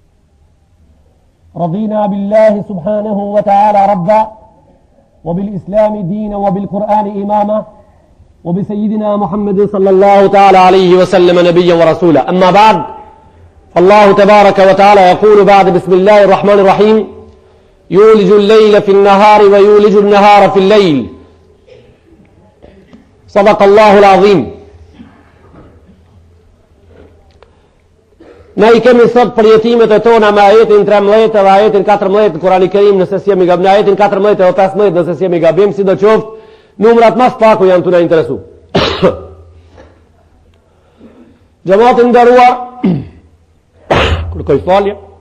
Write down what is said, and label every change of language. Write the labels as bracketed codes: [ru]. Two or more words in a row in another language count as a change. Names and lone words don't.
[ar] رضينا بالله سبحانه وتعالى ربا وبالإسلام دينا وبالقرآن إماما وبسيدنا محمد صلى الله تعالى عليه وسلم نبيا ورسولا أما بعد فالله تبارك وتعالى يقول بعد بسم الله الرحمن الرحيم يولج الليل في النهار ويولج النهار في الليل صدق الله العظيم. [sq] Ne I kemi sot për jetimet e tona me ajetin 13 dhe ajetin 14 Kurani Kerim nëse si jemi gabim, ajetin 14 dhe 15 nëse si jemi gabim, si do qoftë numrat mas paku janë të na interesu. Gjematin nderuar, kërkoj falje.